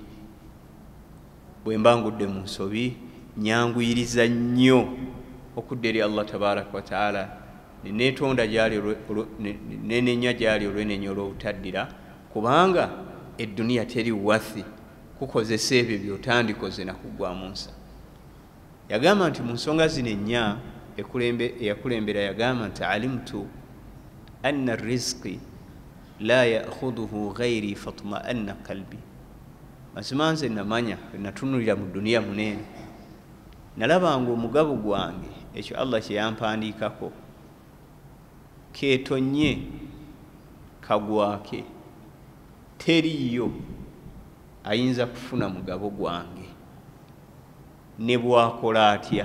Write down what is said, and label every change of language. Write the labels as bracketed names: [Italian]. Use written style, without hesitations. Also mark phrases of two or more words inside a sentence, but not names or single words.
[Ganda] Bwe mba ngudde mu nsobi nyanguyiriza nnyo okudda eri Allah [Arabic] تبارك وتعالى, [Ganda] neneetonda gyali nenenya gyali olwenenya olw'obutaddira, kubanga edduniya teri wathi kukozesa ebyo by'otandikoze nakugwamu nsa. Yagamba nti mu nsonga zino ennya eyakulembera yagamba nti alimtu [Arabic] أن رزقي لا يأخذه غيري فاطمأن قلبي, [Ganda] mazima nze namanya natunulira mu dduniya munene, nalabanga omugabo gwange ekyo Allah kye yampandiikako keetonye kagwake, teriyo ayinza kufuna mugabo gwange ne bwakola atya.